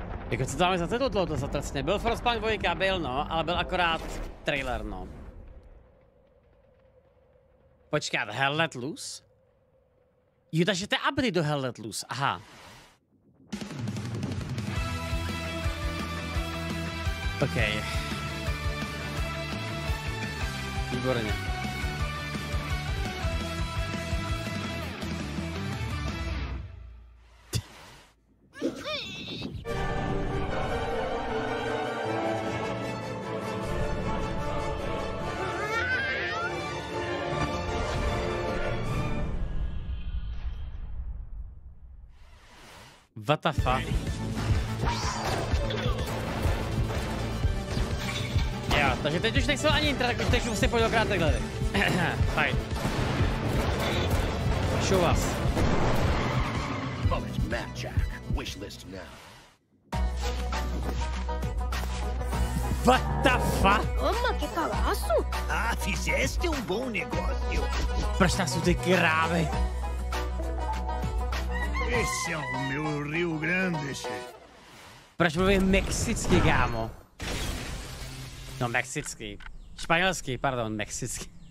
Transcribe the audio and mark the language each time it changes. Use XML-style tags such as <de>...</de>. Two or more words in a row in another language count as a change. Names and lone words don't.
<cs>Jako co to máme za titul to zatracně? Byl Frostpunk 2, byl no, ale byl akorát trailer no. Počkat, Hell Let Loose? Jo, takže to je update do Hell Let Loose, aha. OK. Výborně.</cs> <en>What the fuck?</en> <cs>Jo, takže teď už nechci ani interakovat, teď už si pojď okrát takhle. Fajn.</cs> <en>Show us. What the fuck?</en> <pt>Toma, que calaço! Ah, fizeste bom negócio.</pt> <cs>Proč tam jsou ty krávy?</cs> <pt>Esse é o meu Rio Grande, chefe.</pt> <cs>Proč mluvím mexicky, kámo? No, mexický. Španělský, pardon, mexický.</cs>